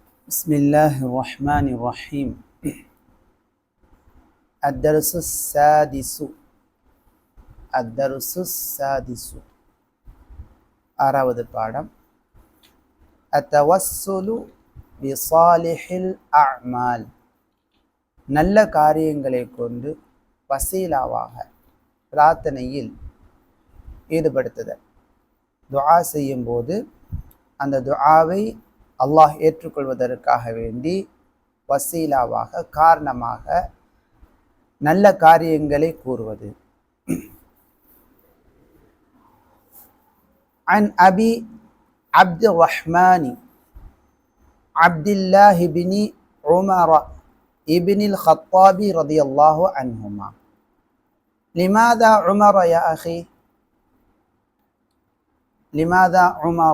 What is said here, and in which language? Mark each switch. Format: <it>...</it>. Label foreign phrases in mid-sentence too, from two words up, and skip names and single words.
<ar>بسم الله الرحمن الرحيم. الدرس السادس. الدرس السادس</ar> <ta>ஆறாவது பாடம்.</ta> <ar>التوسل بصالح الأعمال.</ar> <ta>நல்ல காரியங்களை கொண்டு வசீலாவாக பிரார்த்தனையில் ஈடுபடுத்துதல். துஆ செய்யும் போது அந்த துஆவை அல்லாஹ் ஏற்றுக்கொள்வதற்காக வேண்டி வசீலாவாக காரணமாக நல்ல காரியங்களை கூறுவது.</ta> <ar>عن أبي عبد الرحمن عبد الله بن عمر ابن الخطاب رضي الله عنهما. لماذا عمر يا أخي؟ لماذا عمر؟</ar>